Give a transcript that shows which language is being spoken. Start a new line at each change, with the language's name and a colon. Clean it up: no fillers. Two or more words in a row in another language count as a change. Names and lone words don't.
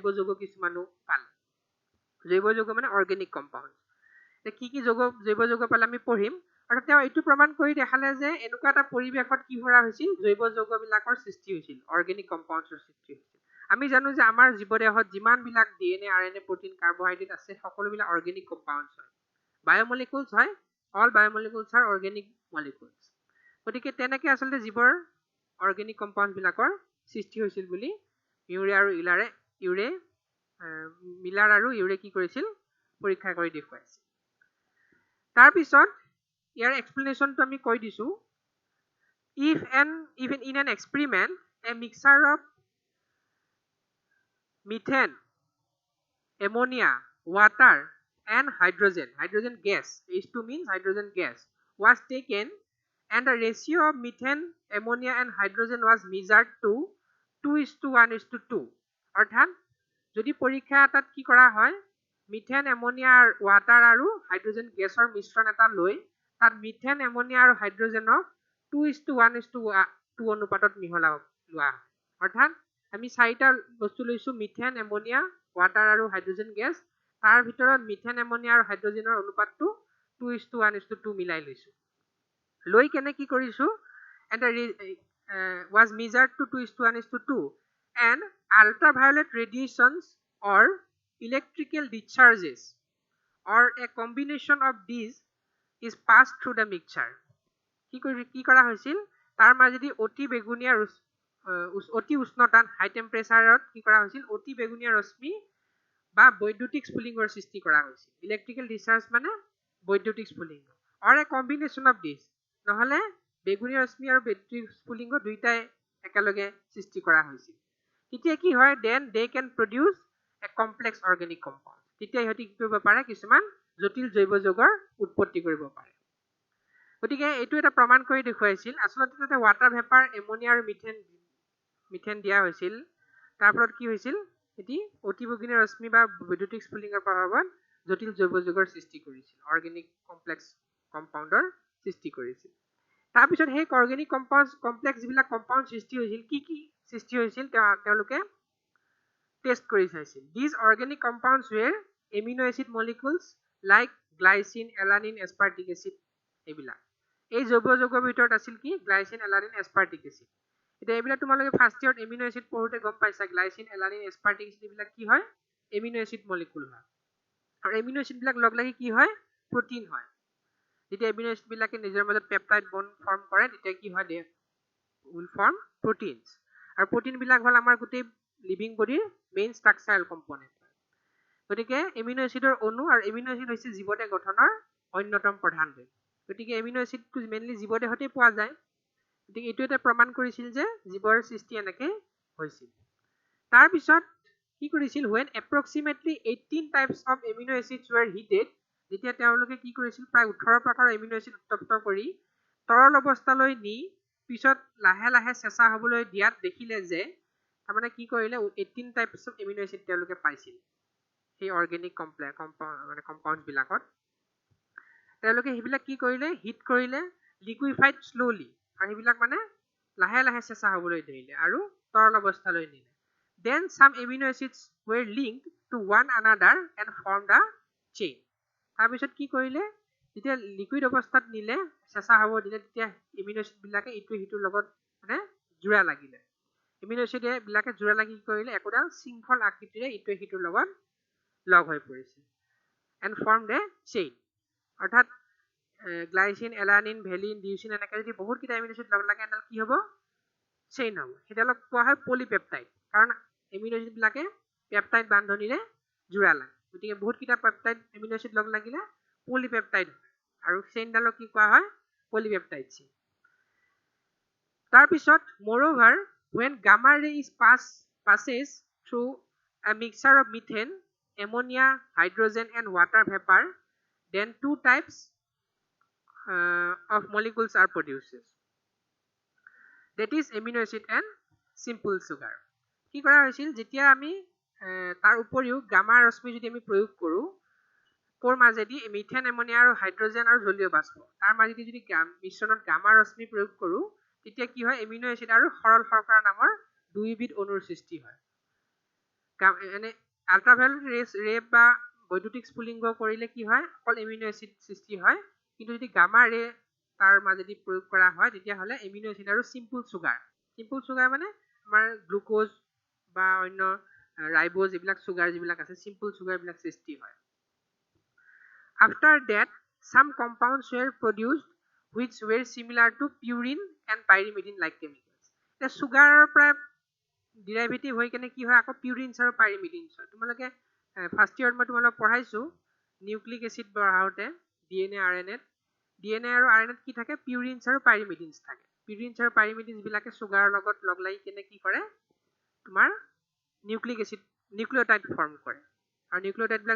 Assamese: যৌগ কিছুমানো পালে জৈৱ যৌগ মানে
English: organic compound
Assamese: কি জৈৱ যৌগ পালে আমি পঢ়িম আৰু তেওঁ এইটো প্ৰমাণ কৰি দেখালে যে এনেকুৱা এটা পৰিৱেশত কি কৰা হৈছিল জৈৱ যৌগবিলাকৰ সৃষ্টি হৈছিল
English: organic compoundsৰ
Assamese: সৃষ্টি হৈছিল আমি জানো যে আমাৰ জীৱদেহত যিমানবিলাক
English: DNA RNA protein carbohydrate
Assamese: আছে সকলোবিলাক
English: organic compounds
Assamese: হয় বায়'মলিকুলছ হয়
English: all biomolecules are organic molecules
Assamese: গতিকে তেনেকৈ আচলতে জীৱৰ
English: organic compoundবিলাকৰ
Assamese: সৃষ্টি হৈছিল বুলি মিলাৰ আৰু ইউৰে কি কৰিছিল পৰীক্ষা কৰি দেখুৱাইছিল তাৰপিছত ইয়াৰ এক্সপ্লেনেশ্যনটো আমি কৈ দিছোঁ
English: even in an experiment a mixture of methane ammonia water and hydrogen gas H2 means hydrogen gas was taken and the ratio of methane ammonia and hydrogen was measured to 2:1:2
Assamese: অৰ্থাৎ যদি পৰীক্ষা এটাত কি কৰা হয়
English: methane ammonia water
Assamese: আৰু
English: hydrogen gasৰ
Assamese: মিশ্ৰণ এটা লৈ তাত
English: methane ammonia
Assamese: আৰু হাইড্ৰজেনক 2:1:2 অনুপাতত মিহলা লোৱা হয় অৰ্থাৎ আমি চাৰিটা বস্তু লৈছো
English: methane ammonia water
Assamese: আৰু
English: hydrogen gas
Assamese: তাৰ ভিতৰত
English: methane ammonia
Assamese: আৰু হাইড্ৰোজেনৰ অনুপাতটো 2:1:2 মিলাই লৈছো লৈ কেনে কি কৰিছো
English: and was measured to 2:1:2 and ultraviolet radiations or electrical discharges or a combination of these is passed through the mixture
Assamese: কি কৰা হৈছিল তাৰ মাজেদি অতি বেগুনীয়া অতি উষ্ণতাত
English: high temperatureত
Assamese: কি কৰা হৈছিল অতি বেগুনীয়া ৰশ্মি বা বৈদ্যুতিক স্ফুলিঙ্গৰ সৃষ্টি কৰা হৈছিল
English: electrical discharge
Assamese: মানে বৈদ্যুতিক স্ফুলিঙ্গ
English: or a combination of these
Assamese: নহলে বেগুনীয়া ৰশ্মি আৰু বৈদ্যুতিক স্ফুলিঙ্গ দুইটাই একেলগে সৃষ্টি কৰা হৈছিল তেতিয়া কি হয়
English: then they can produce a complex organic compound
Assamese: তেতিয়া ইহতি কি কৰিব পাৰে কিছুমান জটিল জৈৱ যৌগৰ উৎপত্তি কৰিব পাৰে গতিকে এইটো এটা প্ৰমাণ কৰি দেখুৱাইছিল আসলতে তাতে
English: water vapour ammonia
Assamese: আৰু মিথেন দিয়া হৈছিল তাৰ ফলত কি হৈছিল এটি অতি বেগুনীয়া ৰশ্মি বা বৈদ্যুতিক স্ফুলিঙ্গৰ প্ৰভাৱত জটিল জৈৱ যৌগৰ সৃষ্টি কৰিছিল
English: organic complex compoundৰ
Assamese: সৃষ্টি কৰিছিল তাৰ পিছত সেই
English: organic complex
Assamese: যিবিলাক কম্পাউণ্ড সৃষ্টি হৈছিল কি সৃষ্টি হৈছিল তেওঁলোকে টেষ্ট কৰি চাইছিল
English: these organic compounds were amino acid molecules like glycine alanine aspartic acid
Assamese: এইবিলাক এই জৈৱ যৌগৰ ভিতৰত আছিল কি
English: glycine alanine aspartic acid
Assamese: এটা এইবিলাক তোমালোকে
English: first yearত amino acid
Assamese: পঢ়োতে গম পাইছা
English: glycine alanine aspartic acid
Assamese: এইবিলাক কি হয়
English: amino acid molecule
Assamese: হয় আৰু
English: amino acid
Assamese: বিলাক লগ লাগি কি হয় প্ৰটিন হয় যেতিয়া
English: amino acid
Assamese: বিলাকে নিজৰ মাজত
English: peptide bond form
Assamese: কৰে তেতিয়া কি হয়
English: they will form proteins
Assamese: আৰু প্ৰটিন বিলাক হল আমাৰ গোটেই
English: living bodyৰ main structural component
Assamese: গতিকে
English: amino acidৰ
Assamese: অণু আৰু
English: amino acid
Assamese: হৈছে জীৱদেহ গঠনৰ অন্যতম প্ৰধান দেহ গতিকে
English: amino acidটো
Assamese: মেইনলি জীৱদেহতে পোৱা যায় গতিকে এইটো এটা প্ৰমাণ কৰিছিল যে জীৱৰ সৃষ্টি এনেকৈ হৈছিল তাৰ পিছত কি কৰিছিল
English: when approximately 18 types of amino acids were heated
Assamese: যেতিয়া তেওঁলোকে কি কৰিছিল প্ৰায় 18 প্ৰকাৰৰ
English: amino acid
Assamese: উত্তপ্ত কৰি তৰল অৱস্থালৈ নি পিছত লাহে লাহে চেঁচা হ'বলৈ দিয়াত দেখিলে যে তাৰমানে কি কৰিলে
English: 18 types of amino acid
Assamese: তেওঁলোকে পাইছিল সেই
English: organic compound
Assamese: বিলাকত তেওঁলোকে সেইবিলাক কি কৰিলে হিট কৰিলে
English: liquefied slowly
Assamese: আৰু সেইবিলাক মানে লাহে লাহে চেঁচা হ'বলৈ ধৰিলে আৰু তৰল অৱস্থালৈ নিলে
English: then some amino acids were linked to one another and formed a chain
Assamese: তাৰপিছত কি কৰিলে যেতিয়া লিকুইড অৱস্থাত নিলে চেঁচা হ'ব দিলে তেতিয়া
English: amino acid
Assamese: বিলাকে ইটো হিটোৰ লগত মানে জোৰা লাগিলে
English: amino acid
Assamese: বিলাকে জোৰা লাগি কৰিলে একোডাল শৃংখল আকৃতিৰে ইটো হিটোৰ লগত লগ হৈ পৰিছিল
English: and formed a chain
Assamese: অৰ্থাৎ
English: glycine alanine valine leucine
Assamese: এনেকৈ যদি বহুত কিটা
English: amino acid
Assamese: লগ লাগে এডাল কি হ'ব চেইন হ'ব সেইডালক কোৱা হয় পলিপেপটাইড কাৰণ
English: amino acid
Assamese: বিলাকে পেপটাইড বান্ধনীৰে জোৰা লাগে গতিকে বহুত কিটা
English: peptide amino acid
Assamese: লগ লাগিলে পলিপেপটাইড আৰু চেইনডালক কি কোৱা হয়
English: polypeptide chain
Assamese: তাৰ পিছত
English: moreover when gamma ray is passes through a mixture of methane ammonia hydrogen and water vapor then two types of molecules are produced that is amino acid and simple sugar
Assamese: কি কৰা হৈছিল যেতিয়া আমি তাৰ উপৰিও গামা ৰশ্মি যদি আমি প্ৰয়োগ কৰো কোৰ মাজেদি মিথেন এমোনিয়া আৰু হাইড্ৰোজেন আৰু জলীয় বাষ্প তাৰ মাজেদি যদি মিশ্ৰণত গামা ৰশ্মি প্ৰয়োগ কৰো তেতিয়া কি হয়
English: amino acid
Assamese: আৰু সৰল শৰ্কৰা নামৰ দুইবিধ অণুৰ সৃষ্টি হয় এনে আল্ট্ৰাভায়োলেট ৰে বা বৈদ্যুতিক স্ফুলিঙ্গ কৰিলে কি হয় অকল
English: amino acid
Assamese: সৃষ্টি হয় কিন্তু যদি
English: gamma ray
Assamese: তাৰ মাজেদি প্ৰয়োগ কৰা হয় তেতিয়া হলে
English: amino acid
Assamese: আৰু
English: simple sugar
Assamese: মানে আমাৰ গ্লুকোজ বা অন্য ৰাইবোজ এইবিলাক সুগাৰ যিবিলাক আছে
English: simple sugar
Assamese: বিলাক সৃষ্টি হয়
English: after that some compounds were produced which were similar to purine and pyrimidine like chemicals the sugar
Assamese: পৰা ডেৰিভেটিভ হৈ কেনে কি হয় আকৌ পিউৰিনছ আৰু পাইৰিমিডিনছ হয় তোমালোকে
English: first yearত
Assamese: মই তোমালোকক পঢ়াইছো
English: nucleic acid
Assamese: পঢ়াওতে ডিএনএ আৰু আৰএনএত কি থাকে পিউৰিনছ আৰু পাইৰিমিডিনছ থাকে পিউৰিনছ আৰু পাইৰিমিডিনছ বিলাকে সুগাৰৰ লগত লগ লাগি কেনে কি কৰে তোমাৰ
English: nucleic acid nucleotide form
Assamese: কৰে আৰু নিউক্লিঅটাইড বিলাক